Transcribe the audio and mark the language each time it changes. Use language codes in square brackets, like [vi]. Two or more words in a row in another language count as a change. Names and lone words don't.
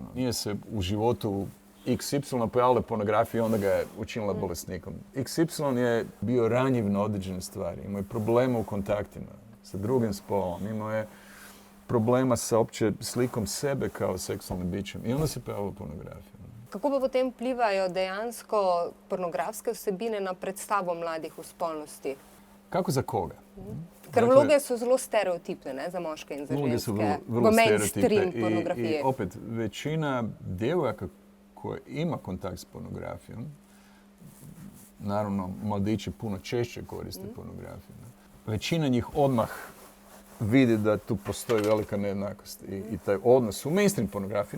[hr] Nije se u životu XY pojavila pornografija i onda ga je učinila bolesnikom. XY je bio ranjiv na određene stvari. Imao je problema u kontaktima sa drugim spolom. Imao je problema sa opće slikom sebe kao seksualnim bićem. I onda se pojavila pornografija. [sl] Kako pa potem vplivajo dejansko pornografske vsebine na predstavo mladih v spolnosti? Kako za koga? Ker vloge so zelo stereotipne, ne, za moške in za ženske. [hr] Vloge su vrlo mainstream stereotipne. pornografije. I opet, većina djevojaka koja ima kontakt s pornografijom, naravno, mladići puno češće koriste pornografiju. Većina njih odmah vidi da tu postoji velika nejednakost i taj odnos u mainstream pornografiji.